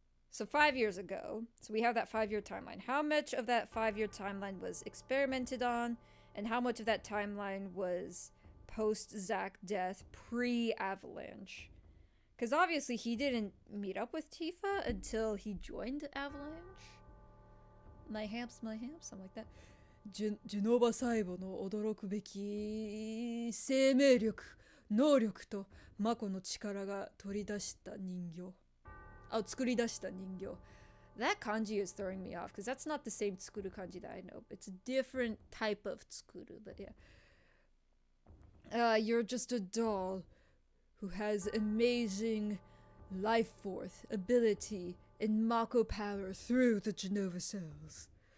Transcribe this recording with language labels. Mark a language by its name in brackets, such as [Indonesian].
[English] So 5 years ago, so we have that 5-year timeline. How much of that 5-year timeline was experimented on, and how much of that timeline was post Zack death, pre Avalanche. Because obviously he didn't meet up with Tifa until he joined Avalanche. My hamps, something like that. [Japanese] ジュノバ細胞の驚くべき生命力、能力とマコの力が取り出した人形。作り出した人形。 [English] That kanji is throwing me off because that's not the same tsukuru kanji that I know. It's a different type of tsukuru, but yeah. You're just a doll who has amazing life force, ability, and Mako power through the Genova cells.